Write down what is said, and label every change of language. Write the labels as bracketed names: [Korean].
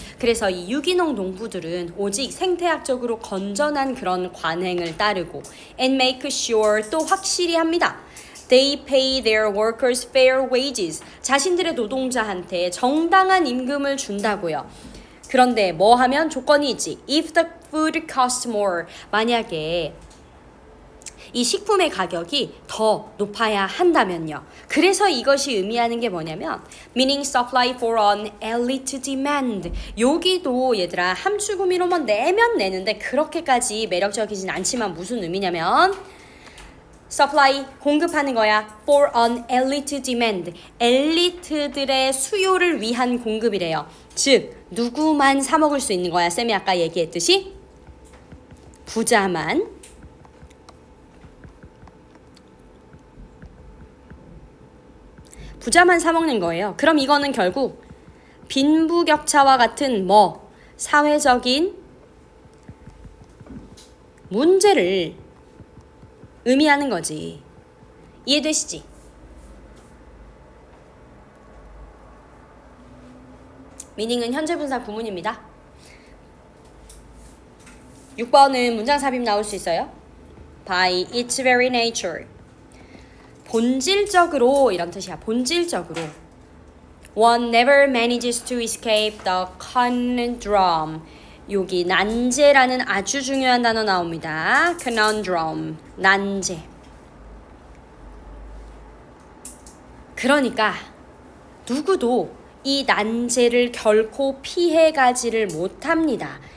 [Korean] 그래서 이 유기농 농부들은 오직 생태학적으로 건전한 그런 관행을 따르고 [English] and make sure [Korean] 또 확실히 합니다. [English] They pay their workers fair wages. [Korean] 자신들의 노동자한테 정당한 임금을 준다고요. 그런데 뭐 하면 조건이 있지. [English] If the food costs more. [Korean] 만약에 이 식품의 가격이 더 높아야 한다면요. 그래서 이것이 의미하는 게 뭐냐면 [English] meaning supply for an elite demand. [Korean] 여기도 얘들아 함축의미로만 내면 내는데 그렇게까지 매력적이진 않지만 무슨 의미냐면 supply 공급하는 거야. [English] for an elite demand. [Korean] 엘리트들의 수요를 위한 공급이래요. 즉 누구만 사 먹을 수 있는 거야. 쌤이 아까 얘기했듯이 부자만 사 먹는 거예요. 그럼 이거는 결국 빈부격차와 같은 사회적인 문제를 의미하는 거지. 이해되시지? 미닝은 현재 분사 구문입니다. 6번은 문장 삽입 나올 수 있어요. [English] By its very nature. [Korean] 본질적으로 이런 뜻이야. 본질적으로. [English] One never manages to escape the conundrum. [Korean] 여기 난제라는 아주 중요한 단어 나옵니다. conundrum. 난제. 그러니까 누구도 이 난제를 결코 피해가지를 못합니다.